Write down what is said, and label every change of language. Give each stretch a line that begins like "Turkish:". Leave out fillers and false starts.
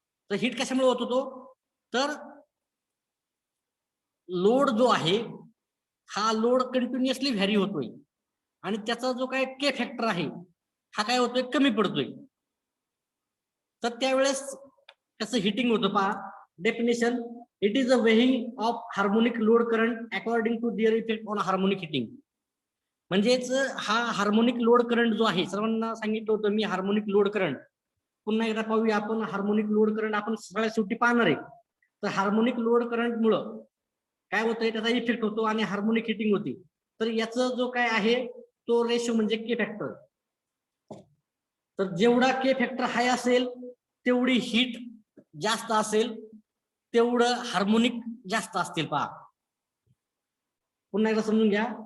Marathi: तर हिट कशामुळे होतो तो, तर लोड जो आहे हा लोड कंटिन्युअसली व्हॅरी होतोय आणि त्याचा जो काय के फॅक्टर आहे हा काय होतोय, कमी पडतोय. तर त्यावेळेस कसं हिटिंग होतं पहा.
English: Definition, it is a weighing of harmonic load current according to their effect on harmonic heating.
Marathi: म्हणजेच हा हार्मोनिक लोड करंट जो आहे, सर्वांना सांगितलं होतं मी हार्मोनिक लोड करंट. पुन्हा एकदा पाहूया आपण हार्मोनिक लोड करंट आपण सगळ्या शेवटी पाहणार आहे. तर हार्मोनिक लोड करंट मुळे काय होतंय, त्याचा इफेक्ट होतो आणि हार्मोनिक हिटिंग होती. तर याचा जो काय आहे तो रेशो म्हणजे के फॅक्टर. तर जेवढा के फॅक्टर हाय असेल तेवढी हीट जास्त असेल, तेवढं हार्मोनिक जास्त असतील पहा. पुन्हा एकदा समजून घ्या.